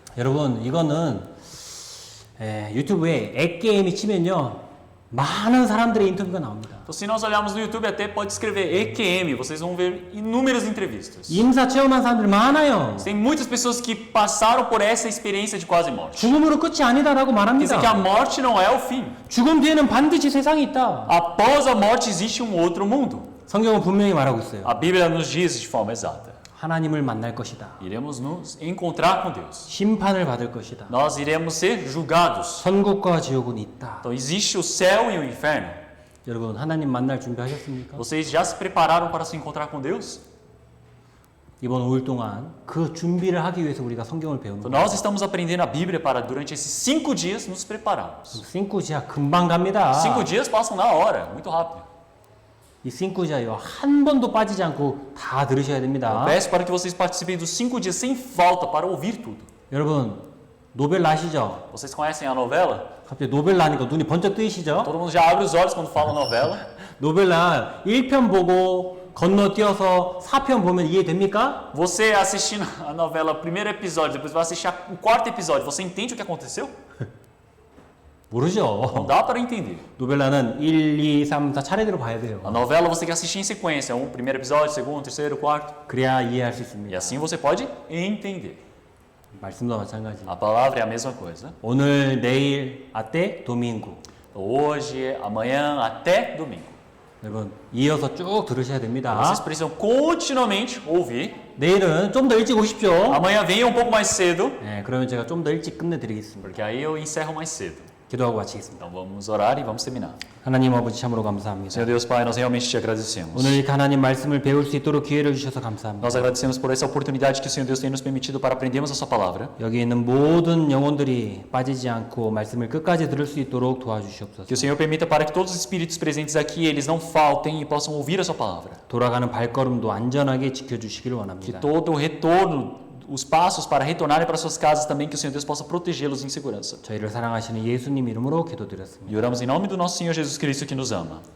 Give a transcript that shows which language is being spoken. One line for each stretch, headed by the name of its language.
Korean: 여러분, 이거는 유튜브에 액게임이 치면요 많은 사람들의 인터뷰가 나옵니다.
Portuguese: Então, se nós olharmos no YouTube, até pode escrever EQM, vocês vão ver inúmeras entrevistas.
Korean: 임사 체험한 사람들 많아요.
Portuguese: Tem muitas pessoas que passaram por essa experiência de quase morte.
Korean: 죽음으로 끝이 아니다라고
Portuguese: Dizem que a
Korean: 말합니다.
Portuguese: morte não é o fim.
Korean: 죽음 뒤에는 반드시 세상이 있다.
Portuguese: Após a morte existe um outro mundo.
Korean: 성경은 분명히 말하고 있어요.
Portuguese: A Bíblia nos diz de forma exata.
Korean: 하나님을 만날 것이다.
Portuguese: Iremos nos encontrar com Deus.
Korean: 심판을 받을 것이다.
Portuguese: Nós iremos ser julgados.
Korean: 천국과 지옥은 있다.
Portuguese: Então existe o céu e o inferno.
Korean: 여러분 하나님 만날 준비하셨습니까?
Portuguese: Vocês já se prepararam para se encontrar com Deus?
Korean: 이번 5일 동안 그 준비를 하기 위해서 우리가 성경을 배우는
Portuguese: Então,
Korean: 거예요.
Portuguese: nós estamos aprendendo a Bíblia para durante esses 5 dias nos prepararmos.
Korean: 5지야 금방 갑니다.
Portuguese: 5 dias passam na hora, muito rápido.
Korean: 이 5지야요 한 번도 빠지지 않고 다 들으셔야 됩니다.
Portuguese: Eu peço para que vocês participem dos 5 dias sem falta para ouvir tudo.
Korean: 여러분 노벨라 아시죠?
Portuguese: Vocês conhecem a novela?
Korean: 갑자기 노벨라 하니까 눈이 번쩍 뜨이시죠?
Portuguese: Todo mundo já abre os olhos quando fala novela.
Korean: 노벨라 1편 보고 건너뛰어서 4편 보면 이해됩니까?
Portuguese: Você assistindo a novela, o primeiro episódio, depois vai assistir o 4º episódio, você entende o que aconteceu?
Korean: 모르죠.
Portuguese: Não dá para entender.
Korean: 노벨라는 1, 2, 3, 4 차례대로 봐야 돼요.
Portuguese: A novela você tem que assistir em sequência, primeiro episódio, segundo, terceiro, quarto.
Korean: 그래야 이해할 수
Portuguese: E
Korean: 있습니다.
Portuguese: assim você pode entender.
Korean: 말씀도 마찬가지.
Portuguese: A palavra é a mesma coisa.
Korean: 오늘, 내일,
Portuguese: até domingo. Hoje, amanhã, até domingo.
Korean: 여러분 이어서 쭉 들으셔야 됩니다.
Portuguese: Vocês precisam continuamente ouvir.
Korean: 내일은 좀 더 일찍 오십시오.
Portuguese: Amanhã venham um pouco mais cedo,
Korean: 네, 그러면 제가 좀 더 일찍 끝내드리겠습니다.
Portuguese: porque aí eu encerro mais cedo.
Korean: 기도하고 마치겠습니다.
Portuguese: Então vamos orar e vamos terminar.
Korean: 하나님 아버지 참으로 감사합니다.
Portuguese: Senhor Deus Pai, nós realmente te agradecemos.
Korean: 오늘 이렇게 하나님 말씀을 배울 수 있도록 기회를 주셔서 감사합니다.
Portuguese: Nós agradecemos por essa oportunidade que o Senhor Deus tem nos permitido para aprendermos a sua palavra.
Korean: 여기 있는 모든 영혼들이 빠지지 않고 말씀을 끝까지 들을 수 있도록 도와주시옵소서.
Portuguese: Que o Senhor permita para que todos os espíritos presentes aqui, eles não faltem e possam ouvir a sua palavra.
Korean: 돌아가는 발걸음도 안전하게 지켜주시기를
Portuguese: Que
Korean: 원합니다.
Portuguese: todo o retorno, os passos para retornarem para suas casas também, que o Senhor Deus possa protegê-los em segurança.
Korean: 저희를 사랑하시는 예수님 이름으로 기도드렸습니다.
Portuguese: E oramos em nome do nosso Senhor Jesus Cristo que nos ama.